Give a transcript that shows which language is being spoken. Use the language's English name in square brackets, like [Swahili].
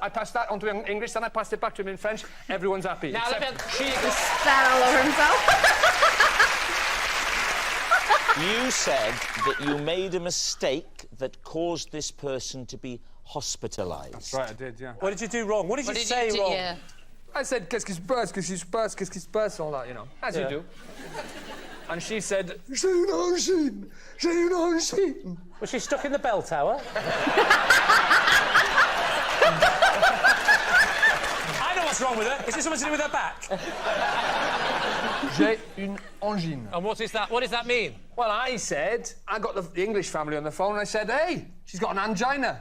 [English] I passed that on to him in English, then I passed it back to him in French. Everyone's happy. Now, she... Sat all over himself. You said that you made a mistake that caused this person to be hospitalised. That's right, I did, yeah. What did you do wrong? What did you say wrong? Yeah. I said, [French] qu'est-ce qui se passe, qu'est-ce qui se passe, qu'est-ce qui se passe, [English] all that, you know, as you do. And she said, [French] j'ai une angine, j'ai une angine. [English] Was she stuck in the bell tower? I know what's wrong with her. Is this something to do with her back? [French] J'ai une angine. [English] And what is that? What does that mean? Well, I said, I got the English family on the phone, and I said, "Hey, she's got an angina.